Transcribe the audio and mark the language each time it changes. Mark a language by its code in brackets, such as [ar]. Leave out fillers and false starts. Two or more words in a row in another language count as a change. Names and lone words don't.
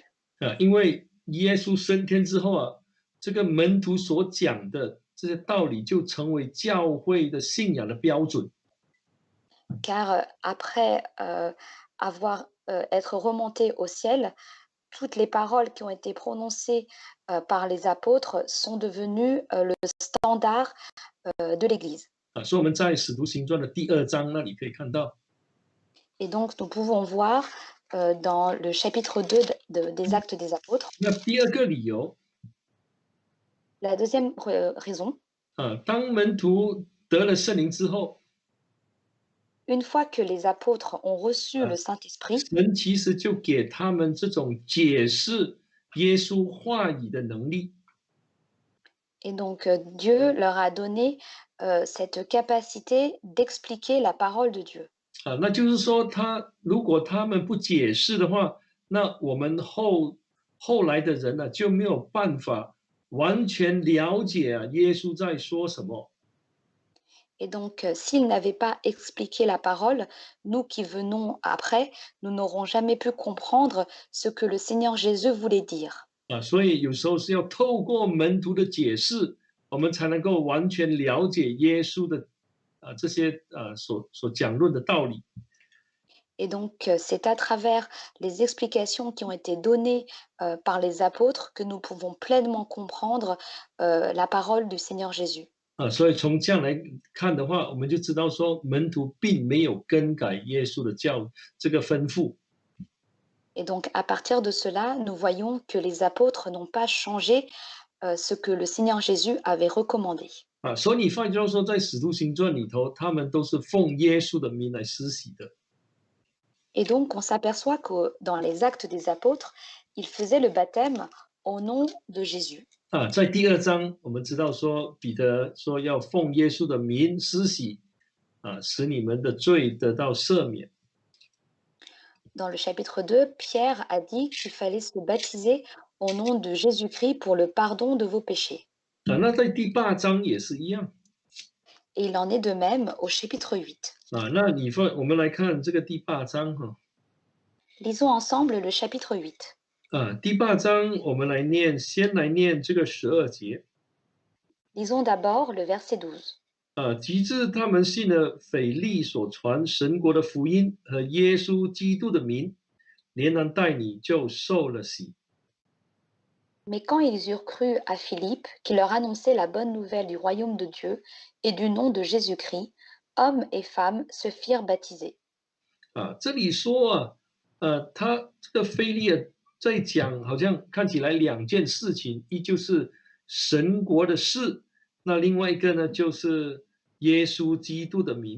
[zh] 因为耶稣升天之后这个门徒所讲的这些道理就成为教会的信仰的标准。 [fr] Car après être remonté au ciel, toutes les paroles qui ont été prononcées par les apôtres sont devenues le standard de l'Église. [zh] 所以我们在使徒行传的第2章那里可以看到。 [fr] Et donc nous pouvons voir dans le chapitre 2 des Actes des Apôtres. [zh] 那第2个理由。 [fr] La deuxième raison. [zh] 当门徒得了圣灵之后。 [fr] une fois que les apôtres ont reçu 啊， le Saint-Esprit, [zh] 神其实就给他们这种解释耶稣话语的能力。 [fr] et donc Dieu leur a donné cette capacité d'expliquer la parole de Dieu. [zh] 啊，那就是说如果他们不解释的话，那我们后来的人呢，就没有办法完全了解耶稣在说什么。 [fr] Et donc, s'ils n'avaient pas expliqué la parole, nous qui venons après, nous n'aurons jamais pu comprendre ce que le Seigneur Jésus voulait dire. [zh] 啊，所以有时候是要透过门徒的解释，我们才能够完全了解耶稣的这些所讲论的道理。 [fr] Et donc, c'est à travers les explications qui ont été données par les apôtres que nous pouvons pleinement comprendre la parole du Seigneur Jésus. [zh] 啊，所以从这样来看的话，我们就知道说门徒并没有更改耶稣的这个吩咐。 [fr] Et donc, à partir de cela, nous voyons que les apôtres n'ont pas changé ce que le Seigneur Jésus avait recommandé. [zh] 啊，所以你发觉说，在《使徒行传》里头，他们都是奉耶稣的名来施洗的。 [fr] Et donc, on s'aperçoit que dans les actes des apôtres, ils faisaient le baptême au nom de Jésus. [zh] 啊，在第2章，我们知道说，彼得说要奉耶稣的名施洗，使你们的罪得到赦免。 [fr] Dans le chapitre 2, Pierre a dit qu'il fallait se baptiser au nom de Jésus-Christ pour le pardon de vos péchés. [zh] 啊，那在第8章也是一样。 [fr] Et il en est de même au chapitre 8. [zh] 啊，那我们来看这个第8章哈。 [fr] Lisons ensemble le chapitre 8. [zh] 啊，第8章我们先来念这个12节。 [fr] Lisons d'abord le verset 12. [zh] 啊，及至他们信了腓力所传神国的福音和耶稣基督的名，连人带你就受了洗。 [fr] Mais quand ils eurent cru à Philippe, qui leur annonçait la bonne nouvelle du royaume de Dieu et du nom de Jésus-Christ, hommes et femmes se firent baptiser. [zh] 啊，这里说他这个腓力在讲，好像看起来2件事情，一就是神国的事，那另外一个呢就是耶稣基督的名。